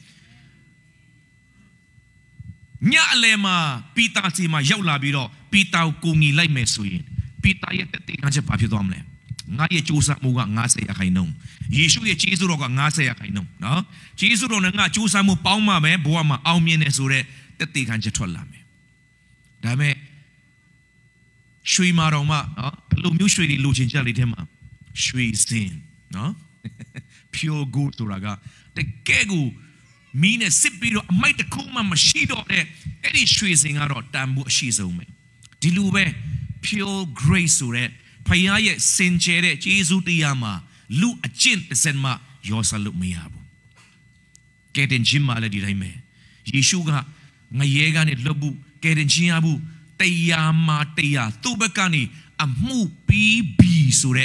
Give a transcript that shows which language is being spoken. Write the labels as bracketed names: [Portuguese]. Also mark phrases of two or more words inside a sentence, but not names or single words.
[Burmese] ညအလယ်မှာပီတာစီမှာရောက်လာပြီးတော့ပီတာကိုကိုငီလိုက်မယ်ဆိုရင်ပီတာရဲ့တက်တဲ့ခံချက်ဘာဖြစ်သွားမလဲငါရဲ့ကြိုးစားမှုက90%ယေရှုရဲ့ကျေးဇူးတော်က90%နော် ကျေးဇူးတော်နဲ့ငါကြိုးစားမှုပေါင်းမှပဲဘဝမှာအောင်မြင်တယ်ဆိုတဲ့တက်တဲ့ခံချက်ထွက်လာမယ်ဒါပေမဲ့ရွှေမာတော်မှနော်ဘ ယ်လိုမျိုးရွှေတွေလိုချင်ကြလေးထဲမှာရွှေစင်နော် [English] pure gold [Burmese] ဆိုတာကတကယ်ကိုမီးနဲ့စစ် ပြီးတော့အမိုက်တစ်ခုမှမရှိတော့တဲ့အဲ့ဒီရွှေစင်ကတော့တန်ဖို့အရှိဆုံးပဲဒီလိုပဲ [English] pure grace [Burmese] ဆိုတဲ့ဖခင်ရဲ့စင်ကြယ်တဲ့ယေရှုတရားမှာလူအကျင့်တစ်စက်မှရောစလို့မရဘူးကဲတင်ချင်းမှလည်းဒီတိုင်းပဲယေရှုကငရဲကနေလွတ်ဖို့ကဲတင်ချင်းရဖို့တရားမှာတရားသူ့ဘက်ကနေအမှုပြီးပြီဆိုတဲ့